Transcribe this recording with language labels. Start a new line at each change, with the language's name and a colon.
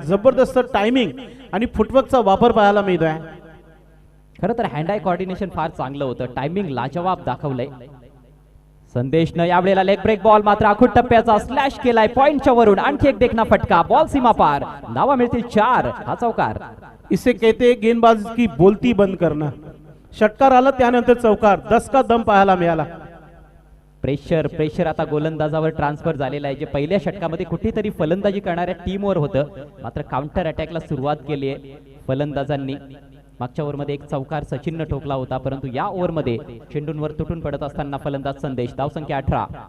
Marathi: जबरदस्त टायमिंग आणि फुटवर्कचा वापर पाहायला मिळतोय. खरं तर हँड आय कोऑर्डिनेशन फार चांगलं होतं, टायमिंग लाजवाब दाखवलंय. संदेशनं यावेळेला लेग ब्रेक बॉल मात्र आखूड टप्प्याचा स्लॅश केलाय पॉइंटच्या वरून. आणखी एक देखना फटका, बॉल सीमा पार, धावा मिळतील 4. हा चौकार.
Hindi: इसे कहते गेंदबाज की बोलती बंद करना.
Marathi: षटकार आला त्यानंतर चौकार, 10 का दम पाहायला मिळाला. प्रेशर आता गोलंदाजावर ट्रान्सफर झालेला आहे, जे पहिल्या षटकामध्ये कुठेतरी फलंदाजी करणाऱ्या टीमवर होतं. मात्र काउंटर अटॅकला सुरुवात केली आहे फलंदाजांनी. मागच्या ओव्हरमध्ये एक चौकार सचिननं ठोकला होता, परंतु या ओव्हरमध्ये चेंडूंवर तुटून पडत असताना फलंदाज संदेश. धावसंख्या 18.